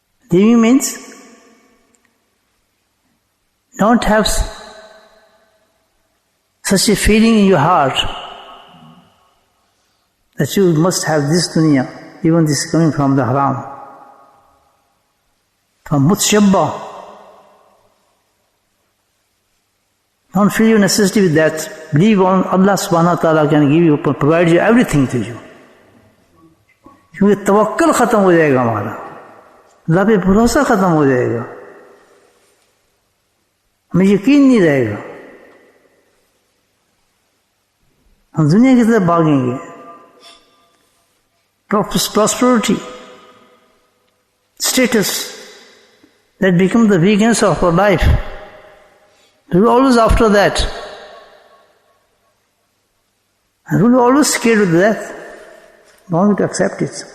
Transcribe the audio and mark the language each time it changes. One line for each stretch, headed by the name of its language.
English: Leaving means don't have such a feeling in your heart that you must have this dunya, even this is coming from the haram, from mutshabba. Don't feel your necessity with that. Believe on Allah subhanahu wa ta'ala can give you, provide you everything to you.
Urdu: کیونکہ توکل ختم ہو جائے گا ہمارا, اللہ پہ بھروسہ ختم ہو جائے گا, ہمیں یقین نہیں رہے گا, ہم دنیا کی طرف بھاگیں گے.
English: Prosperity, status, that become the weakness of our life. We're always after that. And we're always scared of death. Not to accept it.